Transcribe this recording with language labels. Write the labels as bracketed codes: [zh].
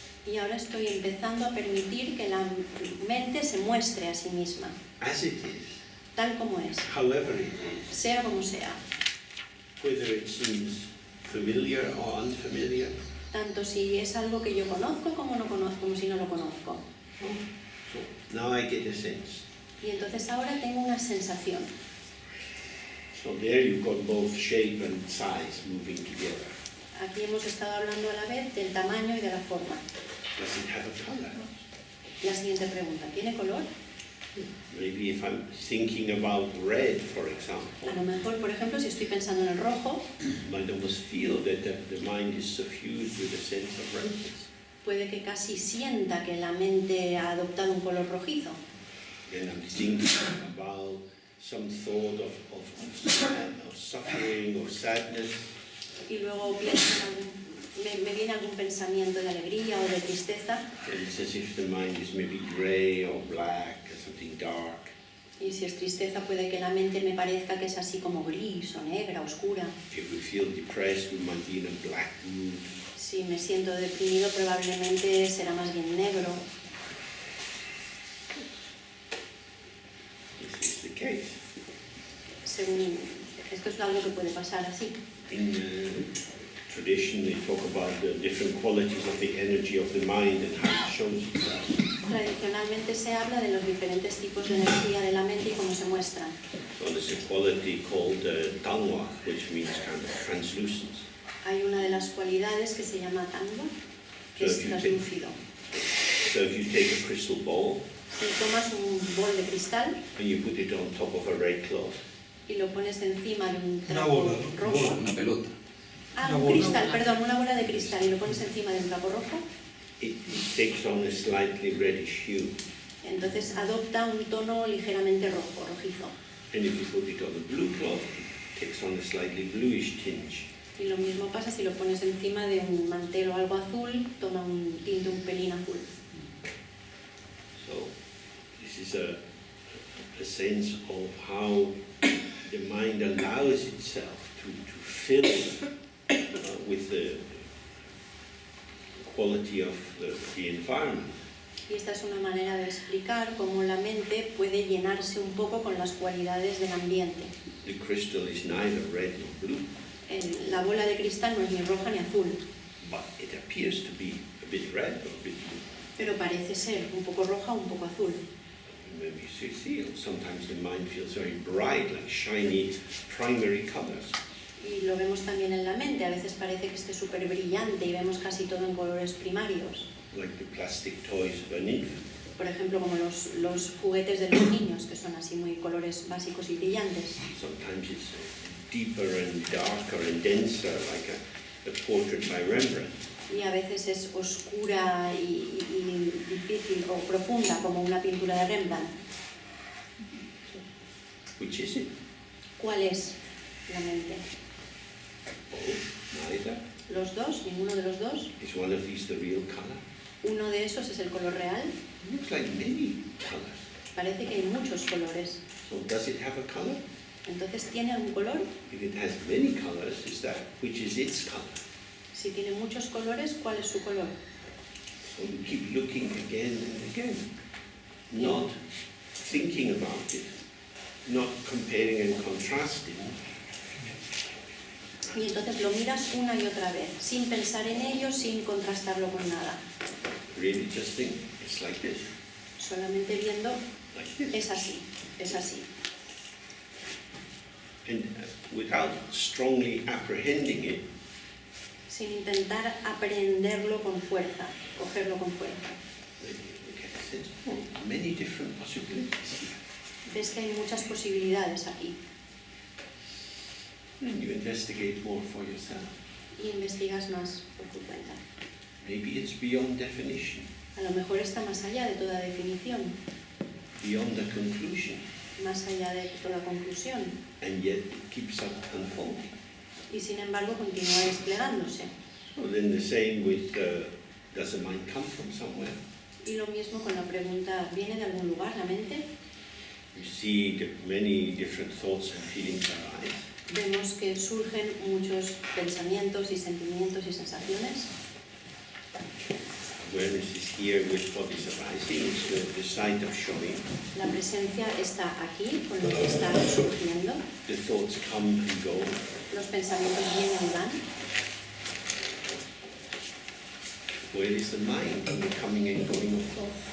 [es] Y ahora estoy empezando a permitir que la mente se muestre a sí misma, [en] as it is, [es] tal como es, [en] however it is, [es] sea como sea. [en] whether it seems familiar or unfamiliar. [es] Tanto si es algo que yo conozco como no conozco, como si no lo conozco. [en] So now I get a sense. [es] Y entonces ahora tengo una sensación. [en] So there you've got both shape and size moving together. [es] Aquí hemos estado hablando a la vez del tamaño y de la forma. [en] Does it have a color? [es] La siguiente pregunta, ¿tiene color? [en] Maybe if I'm thinking about red, for [es] A [en] example, [es] lo mejor, por ejemplo, si estoy pensando en el rojo, [en] I might almost feel that the mind is suffused with a sense of redness. [es] puede que casi sienta que la mente ha adoptado un color rojizo. [en] Then I'm thinking about some thought of suffering or sadness. [es] Y luego pienso me viene algún pensamiento de alegría o de tristeza. [en] And it's as if the mind is maybe grey or black or something dark. [es] Y si es tristeza puede que la mente me parezca que es así como gris o negra, oscura. [en] If we feel depressed, we might be in a black mood. [es] Si me siento deprimido probablemente será más bien negro. [en] This is the case. [es] Según, esto es algo que puede pasar así. [en] In tradition, they talk about the different qualities of the energy of the mind and how it shows itself. [es] Tradicionalmente se habla de los diferentes tipos de energía de la mente y cómo se muestran. [en] So there's a quality called tangwa, which means kind of translucence. [es] Hay una de las cualidades que se llama tangwa, que es translúcido. [en] So if you take a crystal ball [es] Si tomas un bol de cristal [en] and you put it on top of a red cloth, [es] y lo pones encima de un Una trapo bola, ¿no? rojo, Una pelota. Una un bola. cristal, perdón, una bola de cristal y lo pones encima de un trapo rojo, [en] it takes on a slightly reddish hue. [es] entonces adopta un tono ligeramente rojo, rojizo. [en] And if you put it on a blue cloth, it takes on a slightly bluish tinge. [es] Y lo mismo pasa si lo pones encima de un mantel o algo azul, toma un tinte un pelín azul. [en] So this is a sense of how the mind allows itself to fill with the quality of the environment. [es] Y esta es una manera de explicar cómo la mente puede llenarse un poco con las cualidades del ambiente. [en] The crystal is neither red nor blue, [es] La bola de cristal no es ni roja ni azul, [en] but it appears to be a bit red or a bit blue. [es] pero parece ser un poco roja o un poco azul. [en] Maybe you see, sometimes the mind feels very bright, like shiny primary colors. [es] Y lo vemos también en la mente, a veces parece que esté súper brillante y vemos casi todo en colores primarios. [en] Like the plastic toys of an infant. [es] Por ejemplo, como los juguetes de los niños, que son así muy colores básicos y brillantes. [en] Sometimes it's deeper and darker and denser, like a portrait by Rembrandt. [es] Y a veces es oscura y difícil o profunda, como una pintura de Rembrandt. [en] Which is it? [es] ¿Cuál es la mente? [en] Both, neither. [es] ¿Los dos? ¿Ninguno de los dos? [en] Is one of these the real color? [es] Uno de esos es el color real. [en] It looks like many colors. [es] Parece que hay muchos colores. [en] So does it have a color? [es] Entonces, ¿tiene algún color? [en] If it has many colors, is that which is its color? [es] Si tiene muchos colores, ¿cuál es su color? [en] So we keep looking again and again, not thinking about it, not comparing and contrasting, [es] Y entonces lo miras una y otra vez, sin pensar en ello, sin contrastarlo con nada. [en] really just think, it's like this, [es] Solamente viendo, [en] like this. [es] es así, es así. [en] And without strongly apprehending it, [es] Sin intentar aprenderlo con fuerza, cogerlo con fuerza. [en] we get a sense, oh, many different possibilities here. [es] Ves que hay muchas posibilidades aquí. [en] And you investigate more for yourself. [es] Y investigas más por tu cuenta. [en] Maybe it's beyond definition, [es] A lo mejor está más allá de toda definición, [en] beyond the conclusion, [es] más allá de toda conclusión. [en] and yet it keeps up unfolding. [es] Y sin embargo continúa desplegándose. [en] So then the same with, does the mind come from somewhere? [es] Y lo mismo con la pregunta, ¿viene de algún lugar la mente? [en] We see that many different thoughts and feelings arise. [es] Vemos que surgen muchos pensamientos y sentimientos y sensaciones. [en] Awareness is here with what is arising, it's the sight of showing. [es] La presencia está aquí, con lo que está surgiendo. [en] The thoughts come and go. [es] Los pensamientos vienen y van. [en] Where is the mind in the coming and going of thought?